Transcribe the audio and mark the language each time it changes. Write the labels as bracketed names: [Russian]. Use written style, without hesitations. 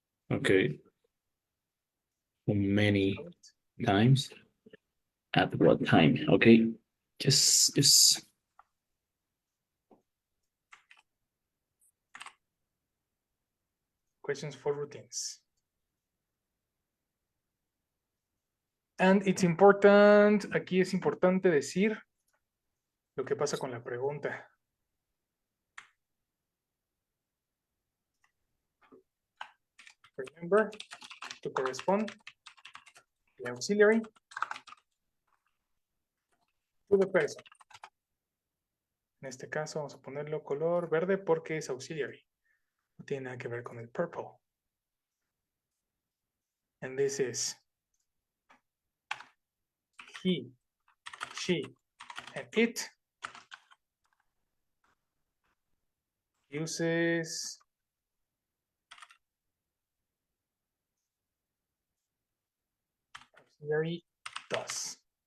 [English] Okay. Many times. At what time? Okay. Just. Questions for routines. And it's important, [Spanish] aquí es importante decir lo que pasa con la pregunta. [English] remember to correspond the auxiliary to the person. [Spanish] En este caso vamos a ponerlo color verde porque es auxiliary. No tiene nada que ver con el purple. [English] And this is he, she, and it uses auxiliary does.